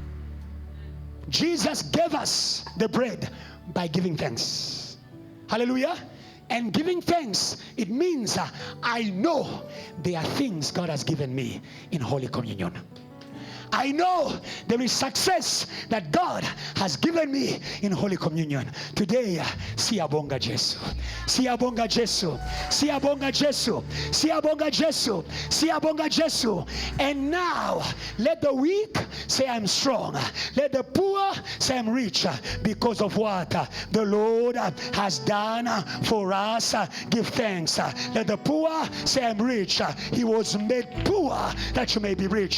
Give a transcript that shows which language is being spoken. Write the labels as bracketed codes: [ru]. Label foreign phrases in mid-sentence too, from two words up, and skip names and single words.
[en] Jesus gave us the bread by giving thanks. Hallelujah. And giving thanks, it means I know there are things God has given me in Holy Communion. I know there is success that God has given me in Holy Communion. Today, [zu] siyabonga Jesu. Siyabonga Jesu. Siyabonga Jesu. Siyabonga Jesu. Siyabonga Jesu. [en] And now, let the weak say I'm strong. Let the poor say I'm rich because of what the Lord has done for us. Give thanks. Let the poor say I'm rich. He was made poor that you may be rich.